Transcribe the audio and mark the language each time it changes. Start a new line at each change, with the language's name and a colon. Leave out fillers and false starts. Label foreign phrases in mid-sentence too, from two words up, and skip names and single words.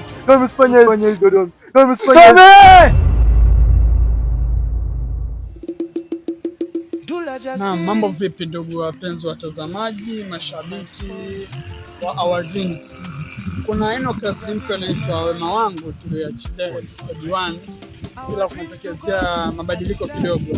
Portuguese: Vamos Espanha hivyo Don. Vamos Espanha.
Swahili: Naam, mambo vipi ndugu wapenzi watazamaji, mashabiki wa Our Dreams. Kuna aina kazi mpya inaitwa Wema Wangu tuliachilia episode 1, ila kunatokezea mabadiliko kidogo.